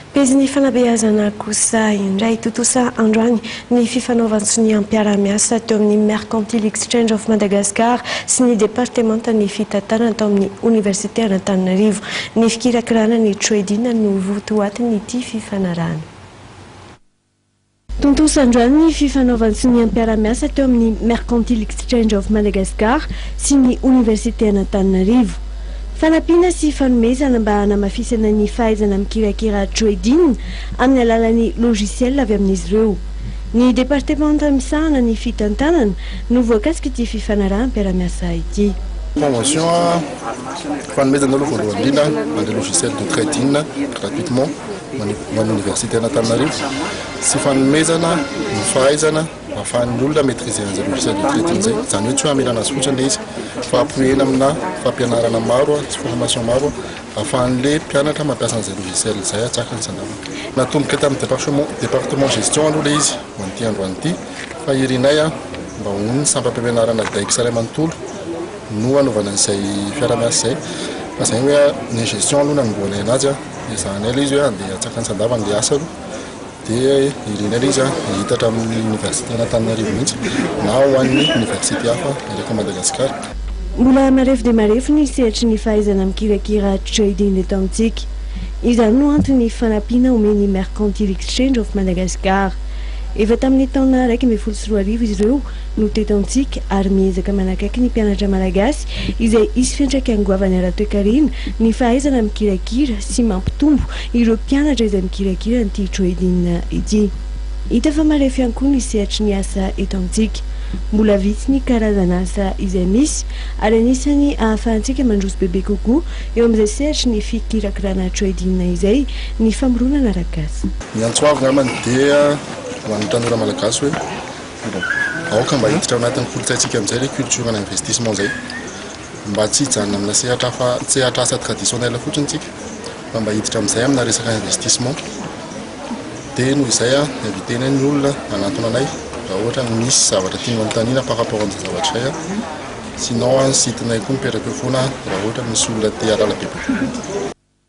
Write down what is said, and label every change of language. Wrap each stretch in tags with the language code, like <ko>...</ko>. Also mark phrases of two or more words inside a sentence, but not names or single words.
<mg>Peziny fanabeazana kosa indray totosa androany ny fifanaovan'ny ny ampiara-miasa teo amin'ny Mercantile Exchange of Madagascar sy ny departementan'ny fitantarana tao amin'ny Université Antananarivo ny fikirakirana ny trade-in no votoatiny ity fifanarahana. Tontosa androany ny fifanaovan'ny ny ampiara-miasa teo amin'ny Mercantile Exchange of Madagascar sy ny Université Antananarivo. Fanampiana sy fanomezana mba hanamafisana ny fahaizana mikirakira trade-in amin'ny alalan'ny logiciel avy amin'izy ireo. Ny departementa misahana ny fitantanana no voakasika ity fifanarahana ampiara-miasa ity. Convention fanomezana aloha voalohany indrindra mandeha</mg> <fr>logiciel de trade-in</fr> <mg>gratuitement ho an'Université Antananarivo sy fanomezana ny fahaizana ahafahan'ny olona maîtriser an'izay</mg> <fr>logiciel de trade-in</fr> <mg>zay, izany hoe tsy hoe amela azy fotsiny izy fa ampoena amina fampianarana maro sy formation maro ahafahan'le mpianatra mampiasa an'izay logiciel izay atsaka ny sandavana. Natomboka tamin'ny</mg> <fr>département gestion</fr> <mg>aloha le izy ho an'ity androany ity fa irinay mba hono ny sampam-pampianarana daiko saray manontolo no anaovana an'izay fiara-miasa zay fa zay hoe ny gestion aloha nangoana anazy izany ela izy hoe andeha atsaka ny sandavana le asa aloha dia irina ela izy hitatra amin'ny Université Antananarivo mihitsy na ho an'ny université hafa ereko Madagascar. Mbola marefo dia marefo ny sehatry ny fahaizana mikirakira trade-in eto amintsika. Izany no antony fanampiana omeny Mercantile Exchange of Madagascar. Efa tamin'ny taona 2014 izy ireo no teto amintsika ary miezaka manakaiky ny mpianatra malagasy izay isy fiantraika angoavany ara-toekarena ny fahaizana mikirakira sy mampitombo ireo mpianatra izay mikirakira n'ity trade-in ity. Hita fa marefo ihany koa ny sehatry ny asa eto amintsika. Mbola vitsy ny karazana asa izay misy ary anisany ahafahantsika mandroso bebe kokoa eo amin'izay sehatry ny fikirakirana trade-in izay ny famoronana arak'asa. Ny antsoavy ngamany dia ho an'ny tanora malagasy hoe aoka mba hiditra ao anatin'ny kolontsaintsika amin'izay</mg> <fr>le culture</fr> <mg>na investissement zay mba tsy hijanona amina sehatra asa traditionnel fotsiny tsika fa mba hiditra amin'izay amina resaka investissement dia noho izay invitena ny olona anatona anay raha ohatra misy zavatra tianao anontaniana</mg> <fr>par rapport</fr> <mg>amin'izay zavatra izay sinon sitinay koa mipetraka eo foana raha ohatra misy olona te halala bebe.</mg>